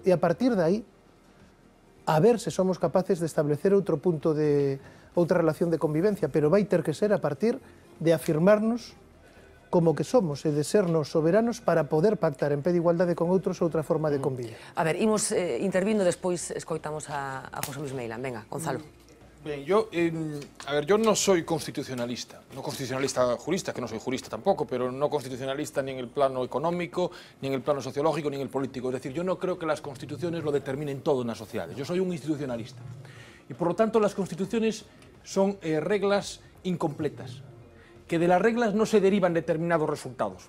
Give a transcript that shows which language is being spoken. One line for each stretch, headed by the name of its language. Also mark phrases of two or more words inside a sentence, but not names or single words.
Galician: E a partir de aí, a ver se somos capaces de establecer outro punto de outra relación de convivencia, pero vai ter que ser a partir de afirmarnos como que somos e de sernos soberanos para poder pactar en pé de igualdade con outros outra forma de convivir. A ver, imos intervindo, despois escoitamos a José Luis Meilán.
Spanish: Venga, Gonzalo. Bien, yo no soy constitucionalista, no constitucionalista jurista, que no soy jurista tampoco, pero no constitucionalista ni en el plano económico, ni en el plano sociológico, ni en el político. Es decir, yo no creo que las constituciones lo determinen todo en las sociedades. Yo soy un institucionalista. Y por lo tanto las constituciones son reglas incompletas, que de las reglas no se derivan determinados resultados.